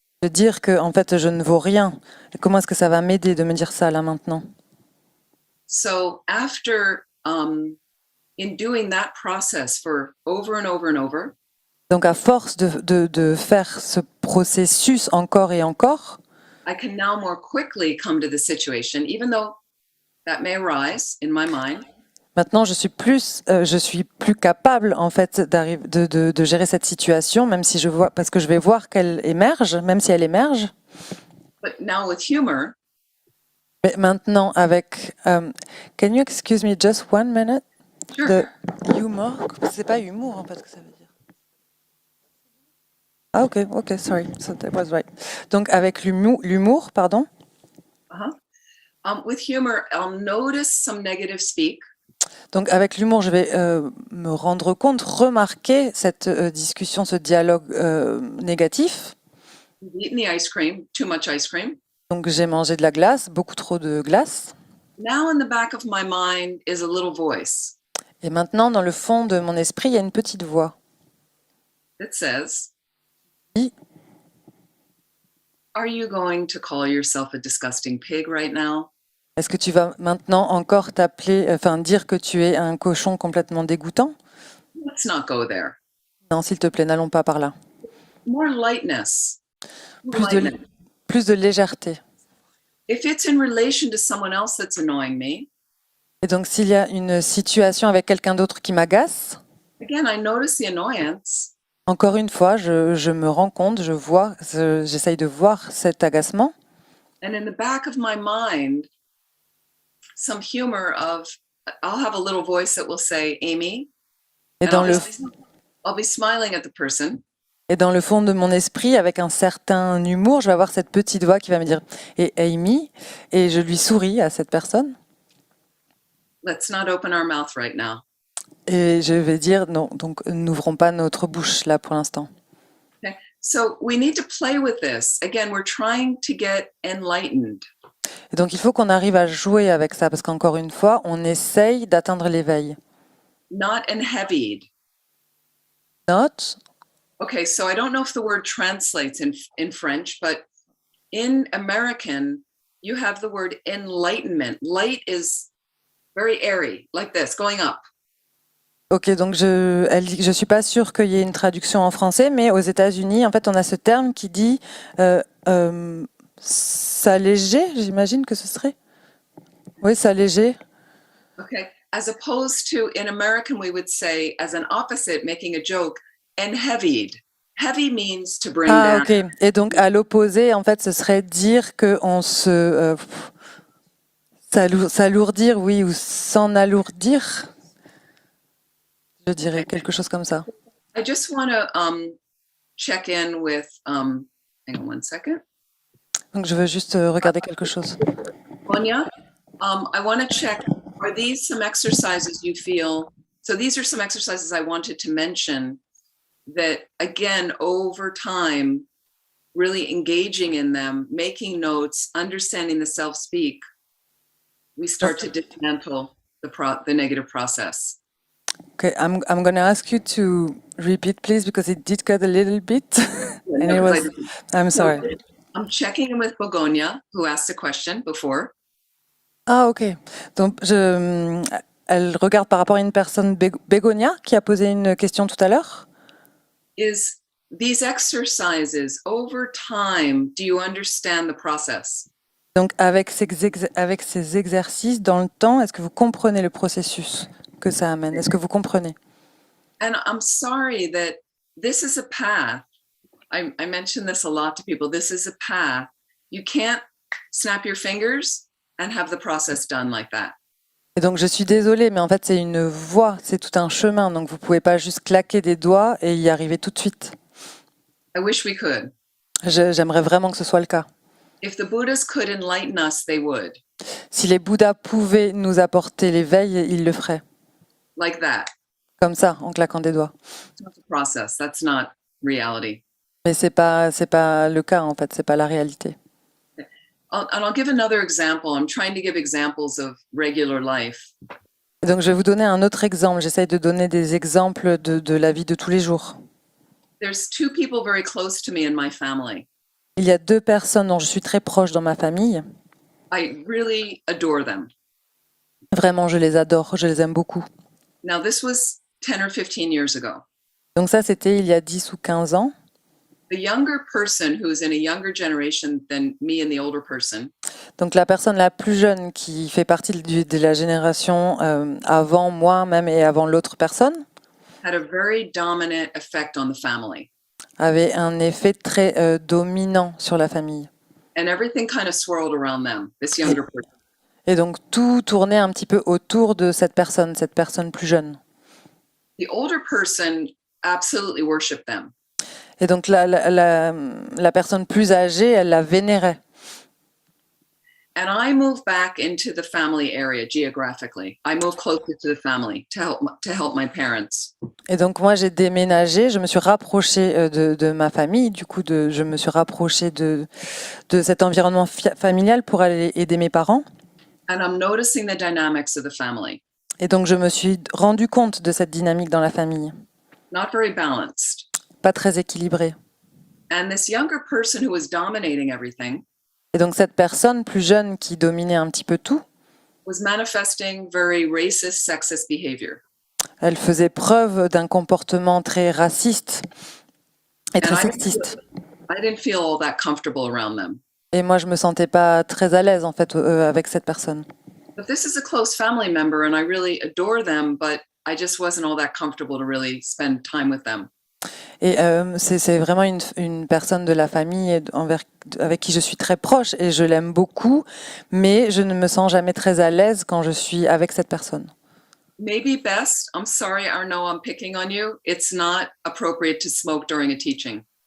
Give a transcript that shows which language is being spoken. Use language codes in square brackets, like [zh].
[fr] De dire que en fait je ne vaux rien, comment est-ce que ça va m'aider de me dire ça là maintenant? [en] So after in doing that process for over and over and over, [fr] Donc à force de faire ce processus encore et encore, [en] I can now more quickly come to the situation, even though that may arise in my mind. [fr] maintenant je suis plus capable en fait de gérer cette situation, même si parce que je vais voir qu'elle émerge, même si elle émerge. [en] But now with humor, [fr] Mais maintenant avec, [en] can you excuse me just 1 minute? sure. [fr] De humour, c'est pas humour en fait que ça veut dire. [en] Ah ok, sorry, so that was right. [fr] Donc avec l'humour, pardon. [en] With humor, I'll notice some negative speak. [fr] Donc avec l'humour, je vais me rendre compte, remarquer cette discussion, ce dialogue négatif. [en] Eating the ice cream, too much ice cream. [fr] Donc j'ai mangé de la glace, beaucoup trop de glace. [en] Now in the back of my mind is a little voice [fr] Et maintenant, dans le fond de mon esprit, il y a une petite voix. [en] that says, [fr] Oui. [en] are you going to call yourself a disgusting pig right now? [fr] Est-ce que tu vas maintenant encore dire que tu es un cochon complètement dégoûtant? [en] Let's not go there. [fr] Non, s'il te plaît, n'allons pas par là. [en] More lightness. [fr] Plus de légèreté. [en] If it's in relation to someone else that's annoying me, [fr] Et donc, s'il y a une situation avec quelqu'un d'autre qui m'agace, [en] again, I notice the annoyance. [fr] encore une fois, je me rends compte, j'essaye de voir cet agacement. [en] And in the back of my mind, some humor of, I'll have a little voice that will say, Amy, [fr] Et [en] and [fr] dans [en] I'll be smiling at the person. [fr] Et dans le fond de mon esprit, avec un certain humour, je vais avoir cette petite voix qui va me dire « Et Amy ?» et je lui souris à cette personne. [en] Let's not open our mouth right now. [fr] Et je vais dire « Non, donc n'ouvrons pas notre bouche là pour l'instant. » [en] Okay. So we need to play with this. Again, we're trying to get enlightened. [fr] Et donc il faut qu'on arrive à jouer avec ça, parce qu'encore une fois, on essaye d'atteindre l'éveil. [en] Not enheavied. Not. Okay, so I don't know if the word translates in French, but in American, you have the word enlightenment. Light is very airy, like this, going up. [fr] Ok, donc elle dit que je suis pas sûre qu'il y ait une traduction en français, mais aux États-Unis, en fait, on a ce terme qui dit s'alléger, j'imagine que ce serait. Oui, s'alléger. [en] Okay, as opposed to in American, we would say, as an opposite, making a joke, enheavied. Heavy means to bring down. [fr] Ok. Et donc, à l'opposé, en fait, ce serait dire qu'on se... s'alourdir, oui, ou s'en alourdir. Je dirais quelque chose comme ça. [en] I just want to check in with, hang on 1 second. [fr] Donc, je veux juste regarder quelque chose. [en] Monia, I want to check, are these some exercises you feel? So these are some exercises I wanted to mention that, again, over time, really engaging in them, making notes, understanding the self-speak, we start to dismantle the negative process. Okay, I'm going to ask you to repeat, please, because it did cut a little bit. And it was, I'm sorry. I'm checking in with Begonia, who asked a question before. [fr] Ah, ok. Donc, elle regarde par rapport à une personne, Bégonia, qui a posé une question tout à l'heure. [en] Is these exercises, over time, do you understand the process? [fr] Donc avec avec ces exercices dans le temps, est-ce que vous comprenez le processus que ça amène? Est-ce que vous comprenez? [en] And I'm sorry that this is a path. I mention this a lot to people. This is a path. You can't snap your fingers and have the process done like that. [fr] Et donc je suis désolée, mais en fait c'est une voie, c'est tout un chemin. Donc vous pouvez pas juste claquer des doigts et y arriver tout de suite. [en] I wish we could. [fr] J'aimerais vraiment que ce soit le cas. [en] If the Buddhas could enlighten us, they would. [fr] Si les Bouddhas pouvaient nous apporter l'éveil, ils le feraient. [en] Like that. [fr] Comme ça, en claquant des doigts. [en] It's not the process. That's not reality. [fr] Mais c'est pas le cas en fait, c'est pas la réalité. [en] And I'll give another example. I'm trying to give examples of regular life. [fr] Et donc je vais vous donner un autre exemple. J'essaye de donner des exemples de la vie de tous les jours. [en] There's two people very close to me in my family. [fr] Il y a 2 personnes dont je suis très proche dans ma famille. [en] I really adore them. [fr] Vraiment, je les adore, je les aime beaucoup. [en] Now, this was 10 or 15 years ago. [fr] Donc ça, c'était il y a 10 ou 15 ans. [en] The younger person who's in a younger generation than me and the older person [fr] Donc la personne la plus jeune qui fait partie de la génération avant moi même et avant l'autre personne [en] had a very dominant effect on the family. [fr] avait un effet très dominant sur la famille. [en] And everything kind of swirled around them, this younger person. [fr] Et donc tout tournait un petit peu autour de cette personne plus jeune. [en] The older person absolutely worshiped them. [fr] Et donc la personne plus âgée, elle la vénérait. [en] And I moved back into the family area geographically. I moved closer to the family to help my parents. [fr] Et donc moi j'ai déménagé, je me suis rapprochée de ma famille, du coup je me suis rapprochée de cet environnement familial pour aller aider mes parents. [en] And I'm noticing the dynamics of the family. [fr] Et donc je me suis rendu compte de cette dynamique dans la famille, [en] Not very balanced. [fr] pas très équilibrée. [en] And this younger person who was dominating everything [fr] Et donc cette personne plus jeune qui dominait un petit peu tout, [en] was manifesting very racist, sexist behavior. [fr] elle faisait preuve d'un comportement très raciste et très sexiste. [en] I didn't feel all that comfortable around them. [fr] Et moi je me sentais pas très à l'aise en fait avec cette personne. [en] But this is a close family member and I really adore them, but I just wasn't all that comfortable to really spend time with them. [fr] Et c'est vraiment une personne de la famille avec qui je suis très proche et je l'aime beaucoup, mais je ne me sens jamais très à l'aise quand je suis avec cette personne. [en] Maybe best, I'm sorry, Arnaud, I'm picking on you. It's not appropriate to smoke during a teaching.